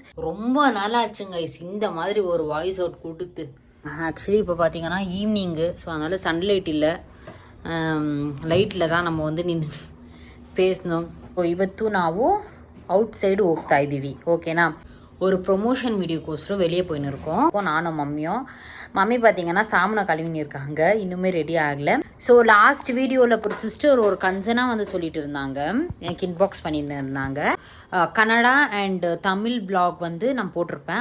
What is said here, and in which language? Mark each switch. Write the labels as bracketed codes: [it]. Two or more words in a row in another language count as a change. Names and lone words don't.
[ta] ரொம்ப நாளாக ஆச்சுங்க கைஸ் இந்த மாதிரி ஒரு [en] voice out [ta] கொடுத்து. ஆக்சுவலி இப்போ பார்த்தீங்கன்னா ஈவினிங்கு, ஸோ அதனால் சன்லைட் இல்லை, ಲೈಟಿல் தான் நம்ம வந்து ನಿಂತು பேசணும். [kn] ಇವತ್ತು ನಾವು ಔಟ್ ಸೈಡ್ ಹೋಗ್ತಾ ಇದ್ದೀವಿ, ಓಕೆನಾ. [ta] ஒரு ப்ரொமோஷன் வீடியோக்கோசரம் வெளியே போயின்னு இருக்கோம் நானும் மம்மியும். மம்மி பார்த்தீங்கன்னா சாமனை கழுவின்னு இருக்காங்க, இன்னுமே ரெடி ஆகலை. [en] so last [ta] வீடியோவில் ஒரு சிஸ்டர் ஒரு கன்சனாக வந்து சொல்லிட்டு இருந்தாங்க, எனக்கு இன்பாக்ஸ் பண்ணிட்டு இருந்தாங்க. கன்னடா அண்ட் தமிழ் பிளாக் வந்து நான் போட்டிருப்பேன்.